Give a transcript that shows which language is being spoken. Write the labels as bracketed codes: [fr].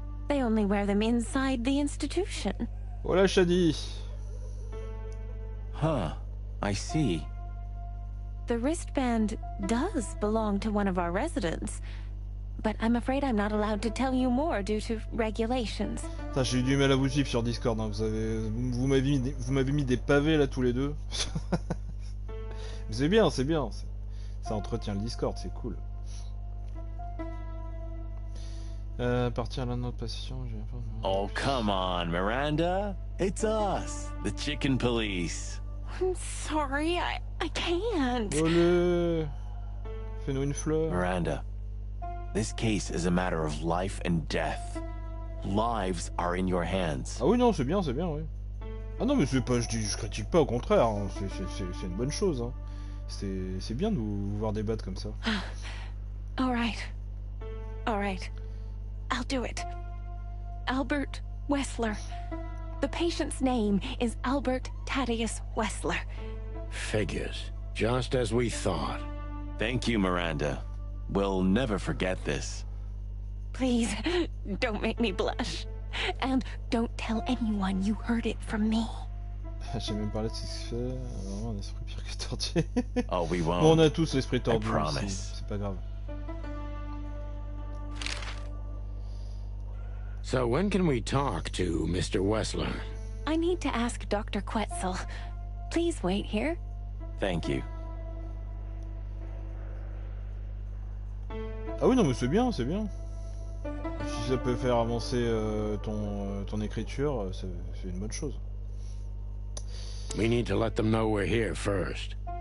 [en] They only wear them inside the institution. [fr] Voilà, Shadi. [en] Huh. I see. The wristband does belong to one of our residents. But I'm afraid I'm not allowed to tell you more due to regulations. [fr] J'ai eu du mal à vous suivre sur Discord. Hein. Vous m'avez mis des pavés là tous les deux. C'est bien, c'est bien. Ça entretient le Discord, c'est cool. Partir à l'un de notre patient. [en] Oh, come on, Miranda. It's us, the Chicken Police. I'm sorry, I can't. [fr] Olé. Fais-nous une fleur. [en] Miranda, this case is a matter of life and death. Lives are in your hands. [fr] Ah oui, non, c'est bien, oui. Ah non, mais c'est pas, je critique pas, au contraire. Hein. C'est une bonne chose. Hein. C'est bien de vous voir débattre comme ça. [en] All right. I'll do it. Albert Wessler. The patient's name is Albert Thaddeus Wessler. Figures. Just as we thought. Thank you, Miranda. We'll never forget this. Please, don't make me blush. And don't tell anyone you heard it from me. [fr] J'ai même parlé de ce qui se fait. Vraiment, un esprit pire que tordu. [en] Oh, we won't. [fr] Bon, on a tous l'esprit tordu. [en] Promise. [fr] C'est pas grave. [en] So when can we talk to Mr. Wessler? I need to ask Dr. Quetzal. Please wait here. Thank you. [fr] Ah oui, non, mais c'est bien, c'est bien. Si ça peut faire avancer ton écriture, c'est une bonne chose. [en] We need to let them know we're here first.